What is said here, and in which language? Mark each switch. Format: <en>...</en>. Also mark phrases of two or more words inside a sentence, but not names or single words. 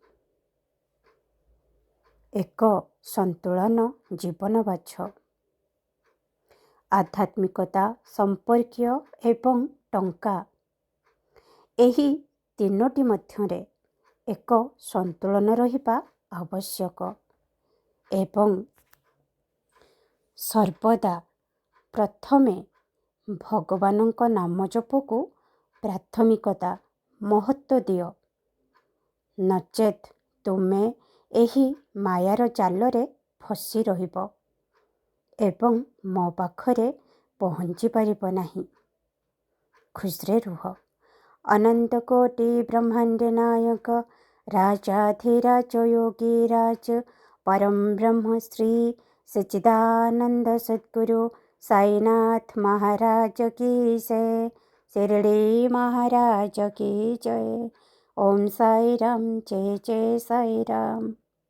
<or>ଏକ ସନ୍ତୁଳନ ଜୀବନ ବାଛ। ଆଧ୍ୟାତ୍ମିକତା, ସମ୍ପର୍କୀୟ ଏବଂ ଟଙ୍କା ଏହି ତିନୋଟି ମଧ୍ୟରେ ଏକ ସନ୍ତୁଳନ ରହିବା ଆବଶ୍ୟକ ଏବଂ ସର୍ବଦା ପ୍ରଥମେ ଭଗବାନଙ୍କ ନାମ ଜପକୋ ପ୍ରାଥମିକତା ମହତ୍ତ୍ୱ ଦିଅ, ନଚେତ୍ ତୁମେ ଏହି ମାୟାର ଜାଲରେ ଫସି ରହିବ ଏବଂ ମୋ ପାଖରେ ପହଞ୍ଚି ପାରିବ ନାହିଁ। ଖୁସିରେ ରୁହ।</or> <hi>अनंत कोटि ब्रह्मांड नायक राजाधिराज योगीराज परम ब्रह्म श्री सच्चिदानंद सद्गुरु साईनाथ महाराज की जय। शिरडी महाराज की जय। ओम साई राम, जय जय साई राम।</hi>